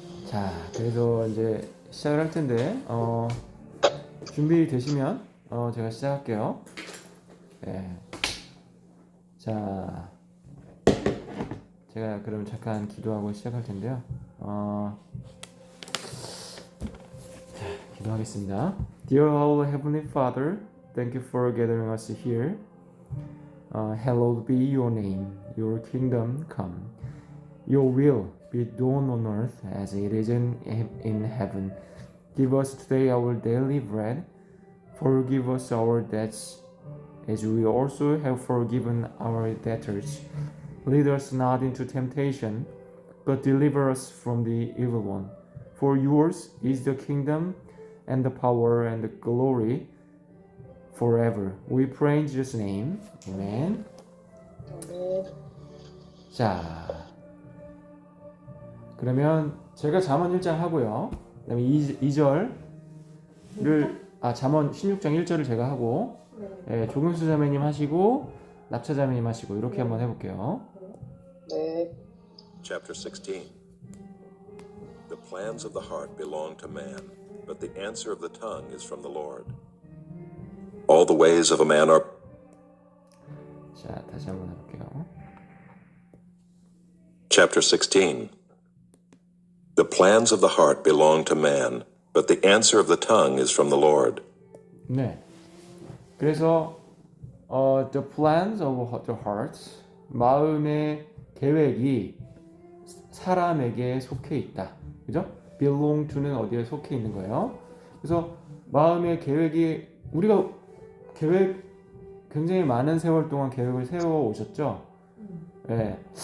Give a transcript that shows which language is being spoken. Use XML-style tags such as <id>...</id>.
<ko>자, 그래서 이제 시작을 할 텐데, 준비되시면, 제가 시작할게요. 네. 자, 제가 그럼 잠깐 기도하고 시작할 텐데요. 기도하겠습니다.</ko> <en>Dear our Heavenly Father, thank you for gathering us here. Hallowed be your name, your kingdom come. Your will be done on earth as it is in heaven. Give us today our daily bread. Forgive us our debts, as we also have forgiven our debtors. Lead us not into temptation, but deliver us from the evil one. For yours is the kingdom, and the power, and the glory, forever. We pray in Jesus' name. Amen.</en> <ko>자, 그러면 제가 잠언 1장 하고요. 그다음에 2절을 잠언 16장 1절을 제가 하고 조경수 자매님 하시고 납차 자매님 하시고 이렇게 한번 해볼게요. 네.</ko> <en>Chapter 16. The plans of the heart belong to man, but the answer of the tongue is from the Lord. All the ways of a man are...</en> <ko>자, 다시 한번 해볼게요.</ko> <en>Chapter 16. The plans of the heart belong to man, but the answer of the tongue is from the Lord.</en> <ko>네. 그래서</ko> <en>the plans of the heart,</en> <ko>마음의 계획이 사람에게 속해 있다. 그죠? belong to는 어디에 속해 있는 거예요. 그래서 마음의 계획이 우리가 계획 굉장히 많은 세월 동안 계획을 세워 오셨죠. 네.</ko>